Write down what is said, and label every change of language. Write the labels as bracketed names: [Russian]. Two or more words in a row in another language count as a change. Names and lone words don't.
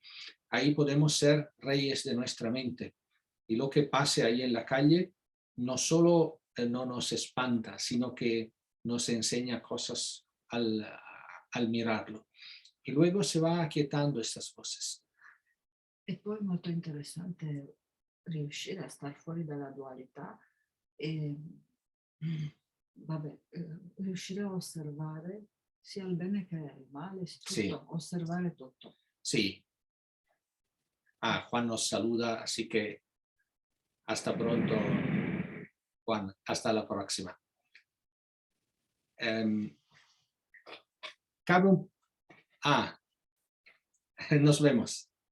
[Spanish] Ahí podemos ser reyes de nuestra mente. Y lo que pase ahí en la calle no solo no nos espanta, sino que nos enseña cosas al mirarlo. E luego se va acquietando estas voces. [Italian] E poi è molto interessante riuscire a star fuori dalla dualità e riuscire a osservare sia il bene che il male, tutto, [Spanish] Sí. [Italian] osservare tutto. [Spanish] Sí. Juan nos saluda, así que hasta pronto, Juan. Hasta la próxima. Nos vemos.